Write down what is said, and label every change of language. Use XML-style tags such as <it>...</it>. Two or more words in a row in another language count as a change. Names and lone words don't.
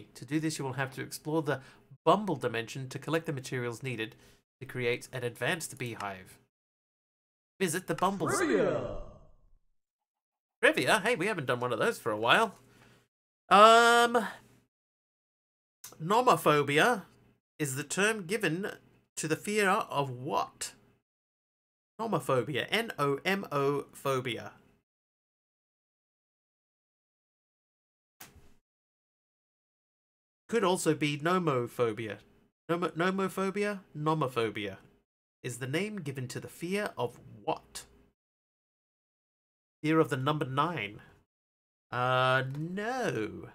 <en>To do this, you will have to explore the bumble dimension to collect the materials needed to create an advanced beehive. Visit the bumble zone. Trivia? Hey, we haven't done one of those for a while. Nomophobia is the term given to the fear of what? Nomophobia. N-O-M-O phobia. Could also be nomophobia. Nomophobia? Nomophobia is the name given to the fear of what? Fear of the number 9. No.</en>